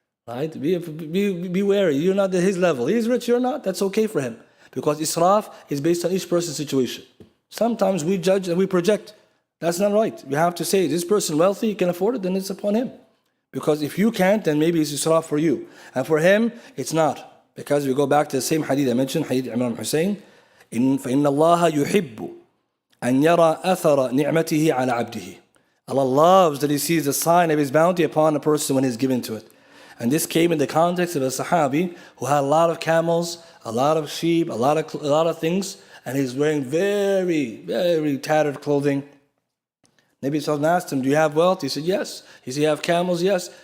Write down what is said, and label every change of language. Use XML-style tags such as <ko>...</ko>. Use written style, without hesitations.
<en>Right? Be wary. You're not at his level. He's rich, you're not. That's okay for him. Because israf is based on each person's situation. Sometimes we judge and we project. That's not right. We have to say, this person wealthy, he can afford it, then it's upon him. Because if you can't, then maybe it's israf for you. And for him, it's not. Because we go back to the same hadith I mentioned, hadith Imran Hussein.</en> <ar>فإن الله يحب أن يرى أثر نعمته على عبده.</ar> <en>Allah loves that He sees the sign of His bounty upon a person when He's given to it. And this came in the context of a Sahabi who had a lot of camels, a lot of sheep, a lot of things, and he's wearing very, very tattered clothing. Nabi Sallallahu asked him, do you have wealth? He said, yes. He said, you have camels? Yes.</en>